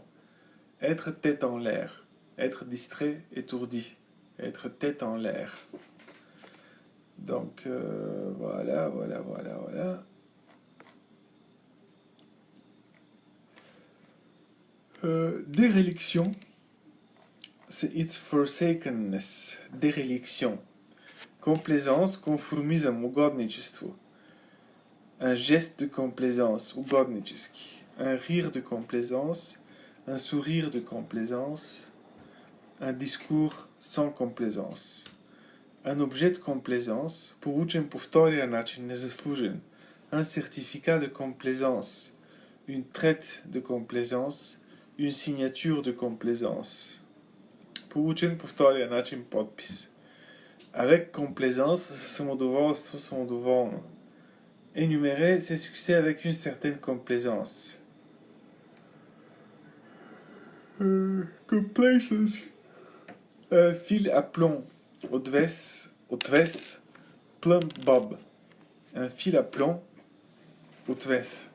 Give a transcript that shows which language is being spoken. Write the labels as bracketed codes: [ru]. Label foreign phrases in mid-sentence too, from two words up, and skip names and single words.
[fr] Être tête en l'air, être distrait, étourdi, être tête en l'air. Donc voilà. Déréliction, c'est [en] its forsakenness, [fr] déréliction. Complaisance, conformisme, угодничество. Un geste de complaisance, угоднический. Un rire de complaisance, un sourire de complaisance, un discours sans complaisance. Un objet de complaisance, [bg] получен по втория начин, незаслужен. [fr] Un certificat de complaisance, une traite de complaisance, une signature de complaisance. [bg] Получен по втория начин подпис. [fr] Avec complaisance, [bg] самодоволство, самодоволно. [fr] Énumérer ses succès avec une certaine complaisance. Complaisance. Fil à plomb. Otves, [en] plumb bob. [fr] Un fil à plomb. Otves.